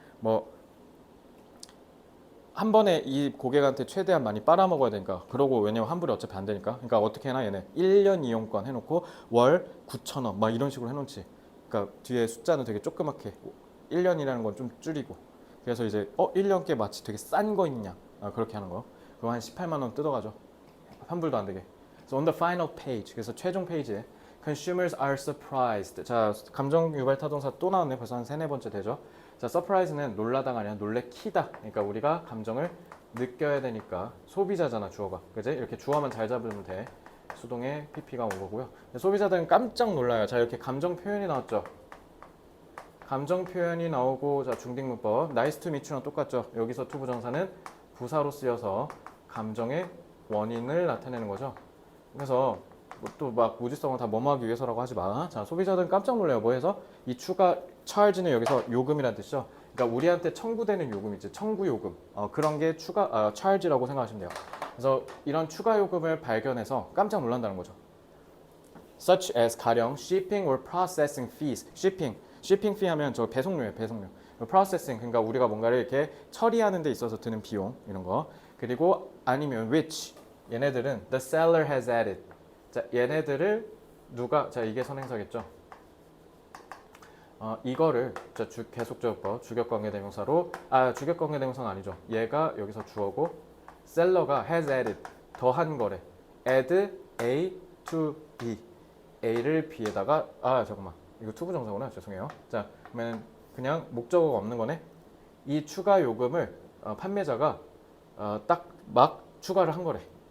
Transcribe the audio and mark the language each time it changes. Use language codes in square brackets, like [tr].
[ko] 뭐 한 번에 이 고객한테 최대한 많이 빨아먹어야 되니까 그러고 왜냐면 환불이 어차피 안 되니까 그러니까 어떻게 해놔 얘네 1년 이용권 해놓고 월 9,000원 막 이런 식으로 해놓지. 그러니까 뒤에 숫자는 되게 조그맣게 1년이라는 건 좀 줄이고 그래서 이제 1년께 마치 되게 싼 거 있냐 그렇게 하는 거 그거 한 18만 원 뜯어가죠. 환불도 안 되게. [en] So on the final page 그래서 최종 페이지에 consumers are surprised. [ko] 자 감정 유발 타동사 또 나왔네. 벌써 한 3-4번째 되죠. 자, surprise는 놀라다가 아니라 놀래키다. 그러니까 우리가 감정을 느껴야 되니까 소비자잖아 주어가. 그지? 이렇게 주어만 잘 잡으면 돼. 수동에 pp가 온 거고요. 소비자들은 깜짝 놀라요. 자, 이렇게 감정 표현이 나왔죠. 감정 표현이 나오고 자, 중딩문법 nice to meet you 랑 똑같죠. 여기서 to 부정사는 부사로 쓰여서 감정의 원인을 나타내는 거죠. 그래서 또 막 무지성을 다 뭐뭐하기 위해서라고 하지 마. 자, 소비자들은 깜짝 놀래요. 뭐 해서? 이 추가 charge는 여기서 요금이라는 뜻이죠. 그러니까 우리한테 청구되는 요금 있지. 청구 요금. 그런 게 추가 charge라고 생각하시면 돼요. 그래서 이런 추가 요금을 발견해서 깜짝 놀란다는 거죠. [en] such as 가령 shipping or processing fees. [ko] shipping fee 하면 저 배송료예요. 배송료. processing 그러니까 우리가 뭔가를 이렇게 처리하는 데 있어서 드는 비용 이런 거. [en] 그리고 아니면 which 얘네들은 the seller has added. [ko] 자, 얘네들을 누가 자 이게 선행사겠죠. 이거를 자 계속적법 주격관계대명사로 주격관계대명사는 아니죠. 얘가 여기서 주어고 셀러가 has added 더한 거래. add A to B A를 B에다가 잠깐만 이거 to 부정사구나. 죄송해요. 자 그러면 그냥 목적어가 없는 거네. 이 추가 요금을 판매자가 딱 막 추가를 한 거래.